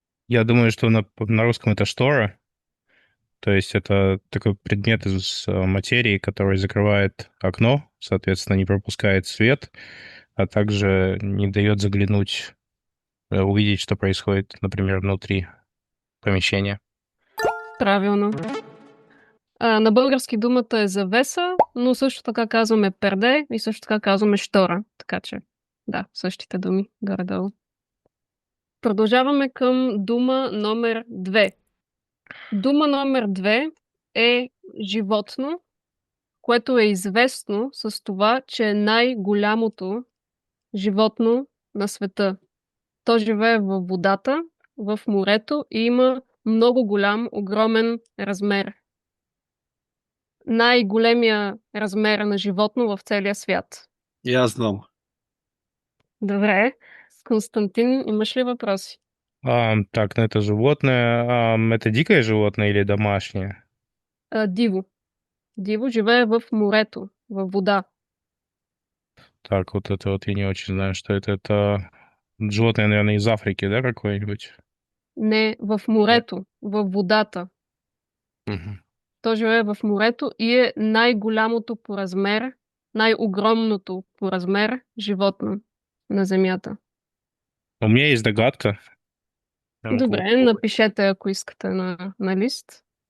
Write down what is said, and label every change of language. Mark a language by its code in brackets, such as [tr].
[ru] Я думаю, что на русском это штора. То есть это такой предмет из материи, который закрывает окно, соответственно, не пропускает свет, а также не дает заглянуть, увидеть, что происходит, например, внутри помещения. [bg] Правилно. На български думата е завеса, но също така казваме перде и също така казваме штора. Така че, да, същите думи, горе-долу. Продължаваме към дума номер 2. Дума номер 2 е животно, което е известно с това, че е най-голямото животно на света. То живее във водата, в морето и има много голям, огромен размер. Най-големия размер на животно в целия свят. Ja znam. Добре. Константин, имаш ли въпроси? [ru] Так, ну это животное. Это дикое животное или домашнее? [bg] Диво. Диво живее в морето, във вода. [ru] Так, вот это вот я не очень знаю, что это. Это животное, наверное, из Африки, да, какое-нибудь? [bg] Не в морето, във водата. Мгм. То живее в морето и е най-голямото по размер, най-огромното по размер животно на Земята. [ru] У меня есть догадка. [bg] Добре, напишете, ако искате на лист.